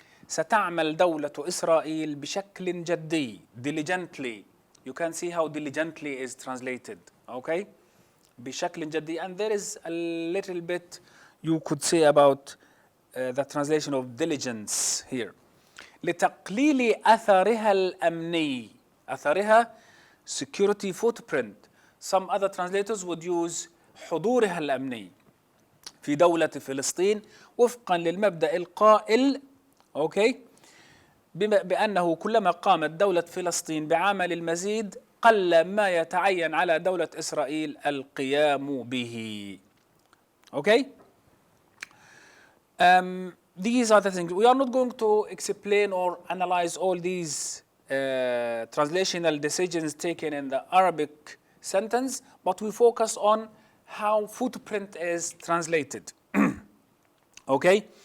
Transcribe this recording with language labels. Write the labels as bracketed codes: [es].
[ar] ستعمل دولة إسرائيل بشكل جدي. [en] Diligently. You can see how diligently is translated. [ar] Okay? بشكل جدي. [en] And there is a little bit you could say about the translation of diligence here. [ar] لتقليل أثرها الأمني. [en] أثرها security footprint. Some other translators would use [ar] حضورها الأمني في دولة فلسطين وفقا للمبدأ القائل أوكي بأنه كلما قامت دولة فلسطين بعمل المزيد قل ما يتعين على دولة إسرائيل القيام به. [en] Okay? These are the things. We are not going to explain or analyze all these translational decisions taken in the Arabic sentence, but we focus on how footprint is translated. Okay?